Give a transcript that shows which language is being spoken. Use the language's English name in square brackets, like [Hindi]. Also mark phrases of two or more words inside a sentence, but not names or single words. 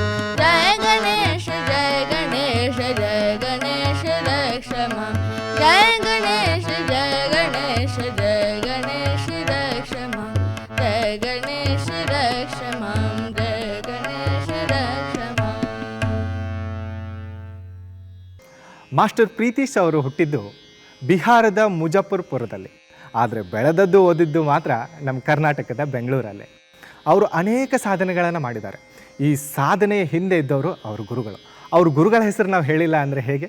[Sanskrit] जय गणेश रक्ष माम्। जय गणेश रक्ष माम्। जय गणेश रक्ष माम्। जय गणेश रक्ष माम्। [Kannada] ಮಾಸ್ಟರ್ ಪ್ರೀತೀಶ್ ಅವರು ಹುಟ್ಟಿದ್ದು ಬಿಹಾರದ ಮುಜಫರ್ಪುರದಲ್ಲಿ, ಆದರೆ ಬೆಳೆದದ್ದು ಓದಿದ್ದು ಮಾತ್ರ ನಮ್ಮ ಕರ್ನಾಟಕದ ಬೆಂಗಳೂರಲ್ಲೇ. ಅವರು ಅನೇಕ ಸಾಧನೆಗಳನ್ನು ಮಾಡಿದ್ದಾರೆ. ಈ ಸಾಧನೆಯ ಹಿಂದೆ ಇದ್ದವರು ಅವ್ರ ಗುರುಗಳ ಹೆಸರು ನಾವು ಹೇಳಿಲ್ಲ ಅಂದರೆ ಹೇಗೆ?